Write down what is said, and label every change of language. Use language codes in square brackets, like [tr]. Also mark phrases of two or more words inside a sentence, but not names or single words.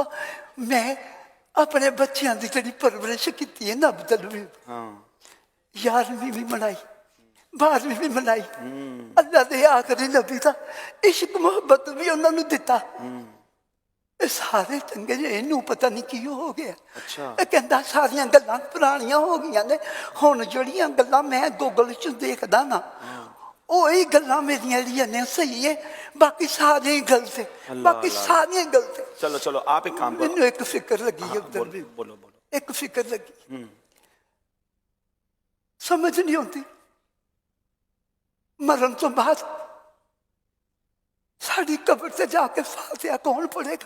[pa] میں اپنے بچیاں دی جڑی پرورش کی ہے نا عبدالحبیب, ہاں 11ویں بھی منائی, 12ویں بھی منائی. اللہ دے آخری نبی دا عشق محبت بھی انہوں نے دیتا. سارے چنگے جے انہوں پتہ نہیں کی ہو گیا. اچھا کہندا ساریاں گلاں پرانیاں ہو گئیاں نے, ہن جڑیاں گلاں میں گوگل چ دیکھدا نا وہی گلاں میریاں جڑیاں نے صحیح ہے, باقی سارے ہی غلط ہے, باقی سارے غلط ہے. [ur] چلو چلو آپ ایک کام کرو. [pa] مینوں ایک فکر لگی ہے عبدالحبیب, بولو بولو. ایک فکر لگی, سمجھ نہیں ہوتی مرن تو بعد ساڑی قبر سے جا کے فاتحہ کون پڑھے گا؟